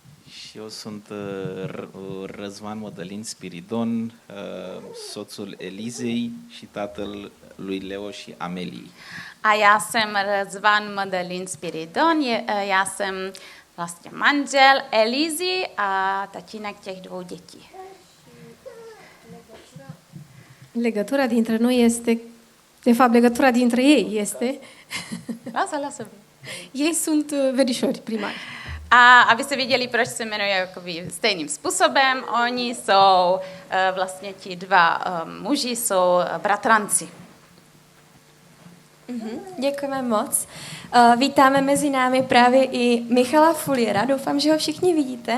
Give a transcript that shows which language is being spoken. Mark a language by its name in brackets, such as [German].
[Romanian] Și eu sunt Răzvan Mădălin Spiridon, soțul Elizei și tatăl lui Leo și Ameliei. [Czech] A já jsem Răzvan Mădălin Spiridon. Já jsem vlastně manžel Elizy a tatínek těch 2 dětí. [Romanian] Legătura dintre noi este, de fapt, legătura dintre ei este, Lasă. ei sunt verișori primari. [Czech] A aby se viděli, proč se jmenují jakoby stejným způsobem, oni jsou vlastně ti 2 muži, jsou bratranci. Děkujeme moc. Vítáme mezi námi právě i Michala Fuliera. Doufám, že ho všichni vidíte.